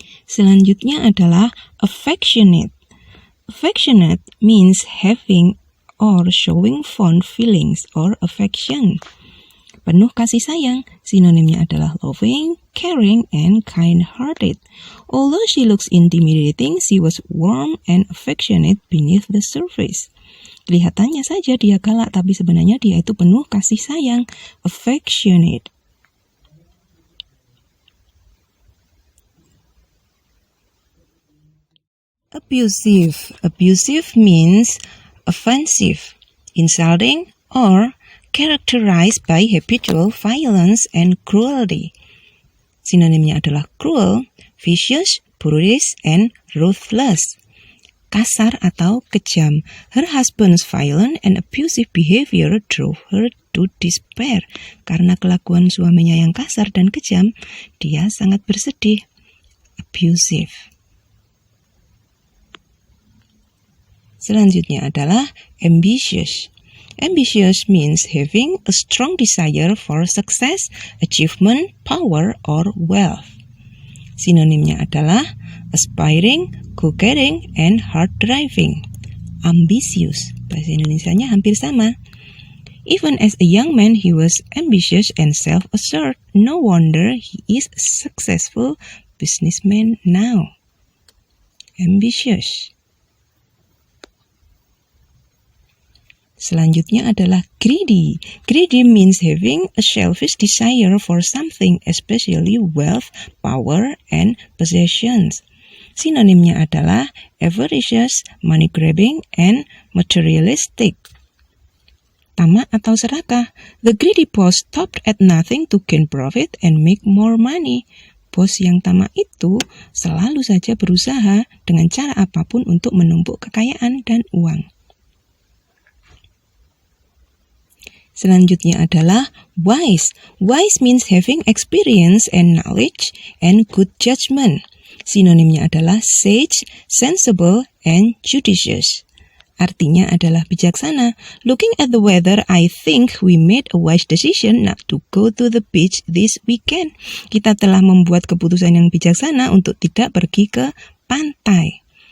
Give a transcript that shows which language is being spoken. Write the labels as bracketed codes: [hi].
[id] Selanjutnya adalah affectionate. [en] Affectionate means having or showing fond feelings or affection. [id] Penuh kasih sayang, sinonimnya adalah [en] loving, caring, and kind-hearted. Although she looks intimidating, she was warm and affectionate beneath the surface. [id] Kelihatannya saja dia galak, tapi sebenarnya dia itu penuh kasih sayang. [en] Affectionate. Abusive. Abusive means offensive, insulting, or characterized by habitual violence and cruelty. [id] Sinonimnya adalah [en] cruel, vicious, brutish, and ruthless. [id] Kasar atau kejam. [en] Her husband's violent and abusive behavior drove her to despair. [id] Karena kelakuan suaminya yang kasar dan kejam, dia sangat bersedih. Abusive. Selanjutnya adalah ambitious. [en] Ambitious means having a strong desire for success, achievement, power, or wealth. [id] Sinonimnya adalah [en] aspiring, go-getting, and hard-driving. Ambitious. [id] Bahasa Indonesianya hampir sama. [en] Even as a young man, he was ambitious and self-assured. No wonder he is a successful businessman now. Ambitious. [id] Selanjutnya adalah greedy. [en] Greedy means having a selfish desire for something, especially wealth, power, and possessions. [id] Sinonimnya adalah [en] avaricious, money-grabbing, and materialistic. [id] Tamak atau serakah. [en] The greedy boss stopped at nothing to gain profit and make more money. [id] Bos yang tamak itu selalu saja berusaha dengan cara apapun untuk menumpuk kekayaan dan uang. Selanjutnya adalah wise. [en] Wise means having experience and knowledge and good judgment. [id] Sinonimnya adalah [en] sage, sensible, and judicious. [id] Artinya adalah bijaksana. [en] Looking at the weather, I think we made a wise decision not to go to the beach this weekend. [id] Kita telah membuat keputusan yang bijaksana untuk tidak pergi ke pantai.